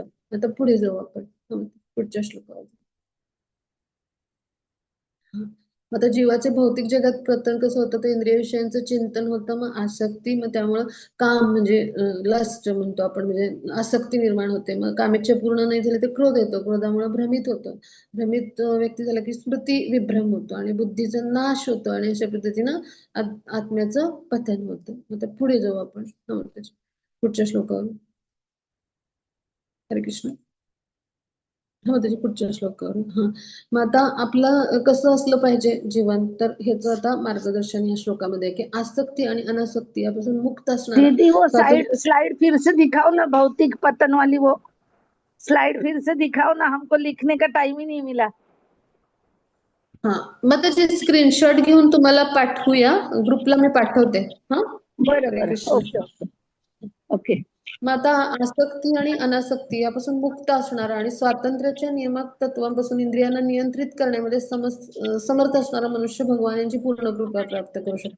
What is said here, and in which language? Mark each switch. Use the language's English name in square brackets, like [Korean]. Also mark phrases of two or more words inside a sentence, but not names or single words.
[Marathi] आता पुढे जाऊ आपण पुढच्या श्लोकावर. आता जीवाचे भौतिक जगात पतन कसं होतं, तर इंद्रिय विषयांचं चिंतन होतं, मग आसक्ती, मग त्यामुळं काम म्हणजे लस्ट म्हणतो आपण, म्हणजे आसक्ती निर्माण होते. मग कामेच्छा पूर्ण नाही झाले तर क्रोध येतो, क्रोधामुळे भ्रमित होतं, भ्रमित व्यक्ती झाला की स्मृती विभ्रम होतो आणि बुद्धीचा नाश होतो, आणि अशा पद्धतीनं आत्म्याचं पतन होतं. आता पुढे जाऊ आपण पुढच्या श्लोकावर. हरे कृष्ण. हो, त्याच्या पुढच्या श्लोकावर. मग आता आपलं कसं असलं पाहिजे जीवन, तर ह्याचं आता मार्गदर्शन या श्लोकामध्ये आहे की आसक्ती आणि अनासक्ती यापासून मुक्त असणारा [Hindi] दीदी वो साइड [Marathi] स्वातंत्र्य. [Hindi] स्लाइड फिर से दिखाओ ना, भौतिक पतन वाली वो स्लाइड फिर से दिखाओ ना, हमको लिखने का टाइम ही नहीं मिला. [Marathi] मग त्याचे स्क्रीनशॉट घेऊन तुम्हाला पाठवूया, ग्रुपला मी पाठवते. बरं हरे बरं, कृष्ण. [English] ओके ओके ओके. [Marathi] मग आता आसक्ती आणि अनासक्ती यापासून मुक्त असणारा आणि स्वातंत्र्याच्या नियमक तत्वांपासून इंद्रियांना नियंत्रित करण्यामध्ये समर्थ असणारा मनुष्य भगवान यांची पूर्ण कृपा प्राप्त करू शकतो.